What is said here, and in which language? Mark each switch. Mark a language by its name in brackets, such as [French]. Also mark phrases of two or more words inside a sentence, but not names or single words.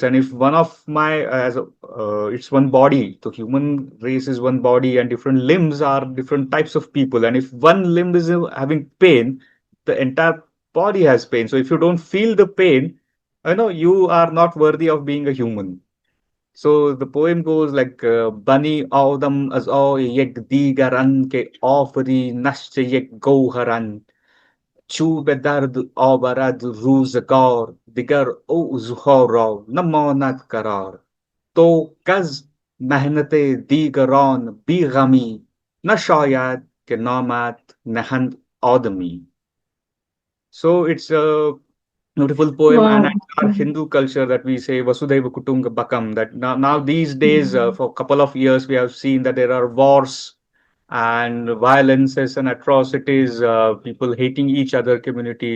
[English] And if one of my, it's one body, the human race is one body, and different limbs are different types of people. And if one limb is having pain, the entire body has pain. So if you don't feel the pain, you are not worthy of being a human. So the poem goes like [Persian] بنی آدم اعضای یکدیگرند که آفرینش ز یک گوهرند چوب درد آورد روزگار دیگر عذرها را نماند قرار تو کز محنت دیگران بیغمی نشاید که نامت نهند آدمی. [English] So it's a beautiful poem, and Wow. it's our Hindu culture that we say [Sanskrit] वसुधैव कुटुम्बकम्. [English] That now these days, Mhm. for a couple of years, we have seen that there are wars and violences and atrocities, people hating each other community.